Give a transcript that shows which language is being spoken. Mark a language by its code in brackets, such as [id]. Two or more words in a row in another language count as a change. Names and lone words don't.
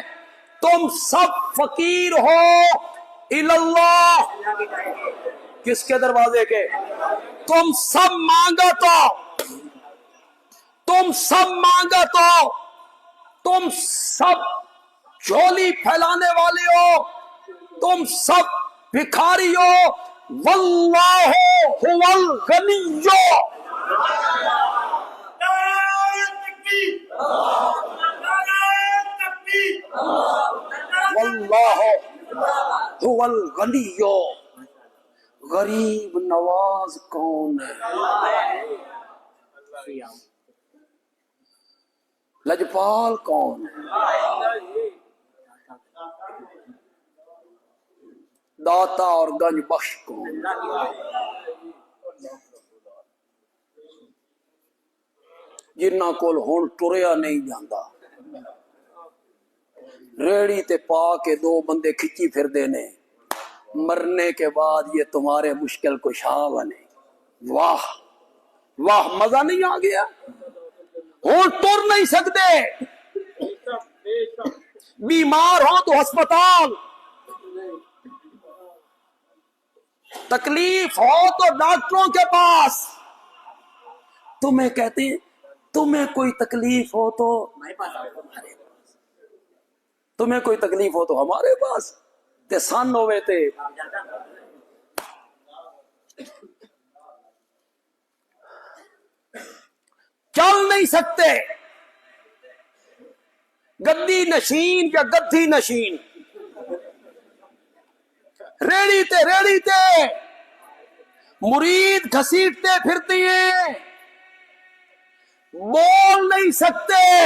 [ur] تم سب فقیر ہو اللہ، کس کے دروازے کے؟ تم سب مانگا تو تم سب جھولی پھیلانے والے ہو، تم سب بھکاری ہو۔ [ar] واللہ هو الغنی، واللہ هو الغنی، [ur] غریب نواز کون ہے؟ لجپال کون ہے؟ داتا اور گنج بخش کون؟ [pa] جنہاں کول ہن ٹریا نہیں جاندا، ریڑی تے پا کے 2 بندے کھچی پھر دینے، [ur] مرنے کے بعد یہ تمہارے مشکل کشا بنے۔ واہ واہ، مزہ نہیں آ گیا؟ [pa] ہن ٹر نہیں سکتے، [ur] بیمار ہو تو ہسپتال، تکلیف ہو تو ڈاکٹروں کے پاس۔ تمہیں کہتے ہیں تمہیں کوئی تکلیف ہو تو تمہیں کوئی تکلیف ہو تو ہمارے پاس تے سن ہوئے تے چل نہیں سکتے، گدی نشین یا گدھی نشین، ریڑی تے مرید گھسیٹتے پھرتی ہیں، بول نہیں سکتے۔